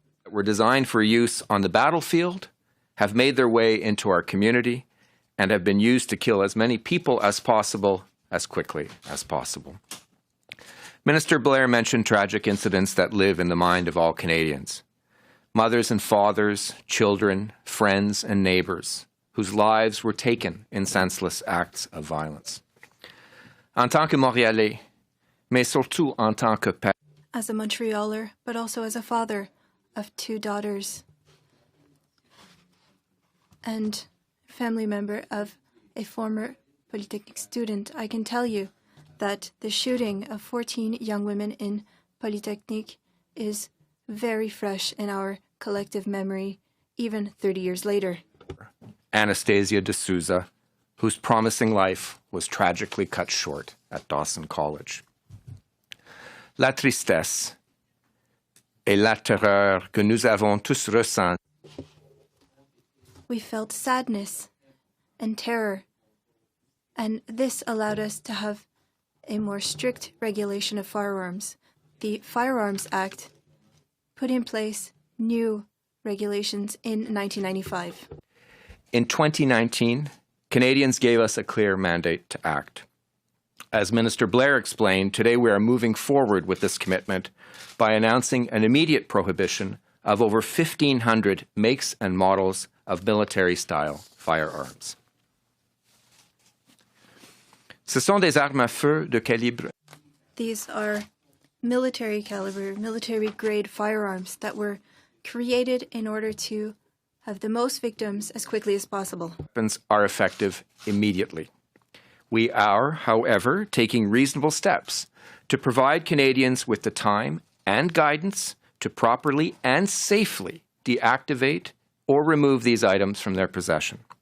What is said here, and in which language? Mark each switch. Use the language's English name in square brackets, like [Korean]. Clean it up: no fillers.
[English] Were designed for use on the battlefield, have made their way into our community, and have been used to kill as many people as possible, as quickly as possible. Minister Blair mentioned tragic incidents that live in the mind of all Canadians. Mothers and fathers, children, friends and neighbors, whose lives were taken in senseless acts of violence. [French] En tant que Montréalais, mais surtout en tant que père. [English] As a Montrealer, but also as a father of 2 daughters and family member of a former Polytechnic student, I can tell you that the shooting of 14 young women in Polytechnic is very fresh in our collective memory, even 30 years later. Anastasia de Souza, whose promising life was tragically cut short at Dawson College. [French] La tristesse et la terreur que nous avons tous ressentis. [English] We felt sadness and terror, and this allowed us to have a more strict regulation of firearms. The Firearms Act put in place new regulations in 1995. In 2019, Canadians gave us a clear mandate to act. As Minister Blair explained, today we are moving forward with this commitment by announcing an immediate prohibition of over 1,500 makes and models of military-style firearms. [French] Ce sont des armes à feu de calibre. [English] These are military caliber, military-grade firearms that were created in order to have the most victims as quickly as possible. Weapons are effective immediately. We are, however, taking reasonable steps to provide Canadians with the time and guidance to properly and safely deactivate or remove these items from their possession.